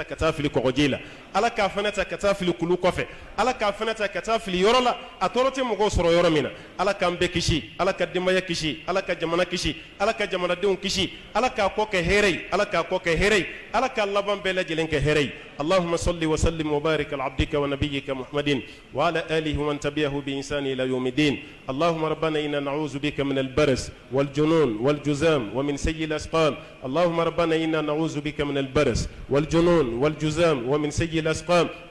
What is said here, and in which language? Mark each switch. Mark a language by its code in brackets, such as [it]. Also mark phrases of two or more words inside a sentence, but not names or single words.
[bm] ka taa fili kɔgɔji la Ala k'a fɛnɛ ta ka taa fili kulu kɔfɛ Ala k'a fɛnɛ ta ka taa fili yɔrɔ la a tɔɔrɔ tɛ mɔgɔw sɔrɔ yɔrɔ min na Ala k'an bɛɛ kisi Ala ka denbaya kisi Ala ka jamana kisi Ala ka jamanadenw kisi Ala k'a kɔ kɛ hɛrɛ ye Ala k'a kɔ kɛ hɛrɛ ye Ala k'a laban bɛɛ lajɛlen kɛ hɛrɛ ye [ar] اللهم صل وسلم وبارك على عبدك ونبيك محمد وعلى آله ومن تبعه بإحسان إلى يوم الدين اللهم ربنا إنا نعوذ بك من البرص والجنون والجذام ومن سيء الأسقام اللهم ربنا إنا نعوذ بك من البرص والجنون والجذام ومن سيء الأسقام